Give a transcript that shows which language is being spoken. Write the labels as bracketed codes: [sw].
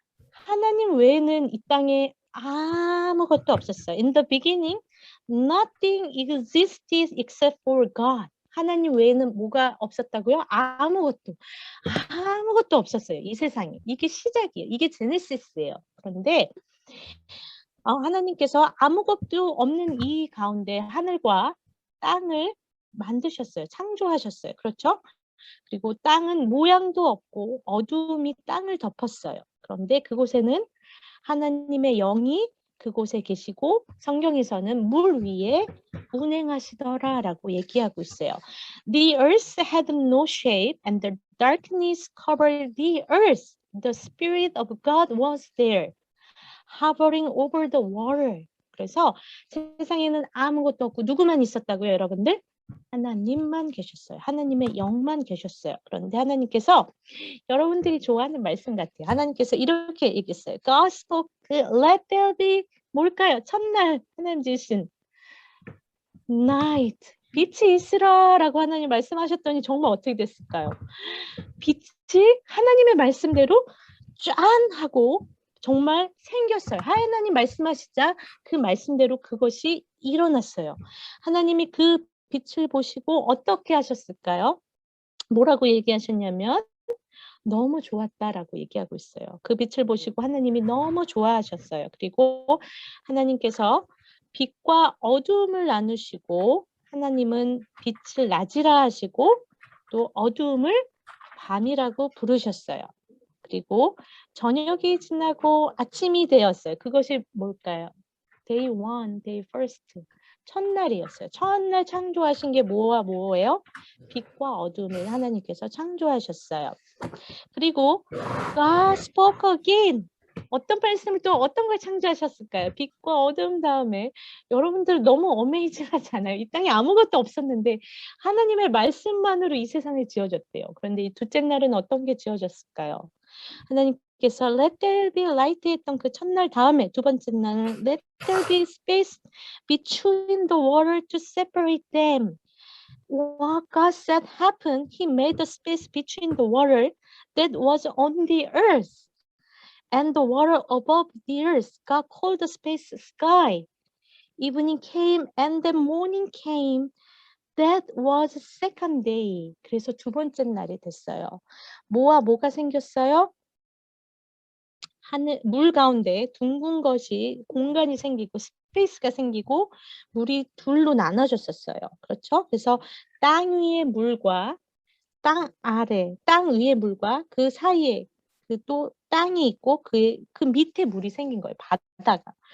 [ko] 하나님 외에는 이 땅에 아무것도 없었어요. [en] In the beginning, nothing existed except for God. [ko] 하나님 외에는 뭐가 없었다고요? 아무것도 없었어요. 이 세상에. 이게 시작이에요. 이게 제네시스예요. 그런데 하나님께서 아무것도 없는 이 가운데 하늘과 땅을 만드셨어요. 창조하셨어요. 그렇죠? 그리고 땅은 모양도 없고 어두움이 땅을 덮었어요. 그런데 그곳에는 하나님의 영이 그곳에 계시고 성경에서는 물 위에 운행하시더라라고 얘기하고 있어요. [en] The earth had no shape and the darkness covered the earth. The Spirit of God was there, hovering over the water. [ko] 그래서 세상에는 아무것도 없고 누구만 있었다고요, 여러분들? 하나님만 계셨어요. 하나님의 영만 계셨어요. 그런데 하나님께서 여러분들이 좋아하는 말씀 같아요. 하나님께서 이렇게 얘기했어요. [en] God spoke, let there be [ko] 뭘까요? 첫날 하나님 지으신 night, 빛이 있으라라고 하나님 말씀하셨더니 정말 어떻게 됐을까요? 빛이 하나님의 말씀대로 짠 하고 정말 생겼어요. 하나님 말씀하시자 그 말씀대로 그것이 일어났어요. 하나님이 그 빛을 보시고 어떻게 하셨을까요? 뭐라고 얘기하셨냐면 너무 좋았다라고 얘기하고 있어요. 그 빛을 보시고 하나님이 너무 좋아하셨어요. 그리고 하나님께서 빛과 어두움을 나누시고 하나님은 빛을 낮이라 하시고 또 어두움을 밤이라고 부르셨어요. 그리고 저녁이 지나고 아침이 되었어요. 그것이 뭘까요? [en] Day 1, Day 1. [ko] 첫날이었어요. 첫날 창조하신 게 뭐와 뭐예요? 빛과 어둠을 하나님께서 창조하셨어요. 그리고 [en] God spoke again. [ko] 어떤 말씀을 또 어떤 걸 창조하셨을까요? 빛과 어둠 다음에 여러분들 너무 어메이징하지 않아요? 이 땅에 아무것도 없었는데 하나님의 말씀만으로 이 세상이 지어졌대요. 그런데 이 둘째 날은 어떤 게 지어졌을까요? 하나님께서 [en] Let there be light [ko] 했던 그 첫날 다음에 두 번째 날은 [en] Let there be space between the water to separate them. What God said happened. He made the space between the water that was on the earth and the water above the earth. God called the space sky. Evening came and the morning came. That was second day. [ko] 그래서 두 번째 날이 됐어요. 뭐와 뭐가 생겼어요? 하늘, 물 가운데 둥근 것이 공간이 생기고 스페이스가 생기고 물이 둘로 나눠졌었어요. 그렇죠? 그래서 땅 위의 물과 땅 아래, 땅 위의 물과 그 사이에 그 또 땅이 있고 그 밑에 물이 생긴 거예요. 바다가.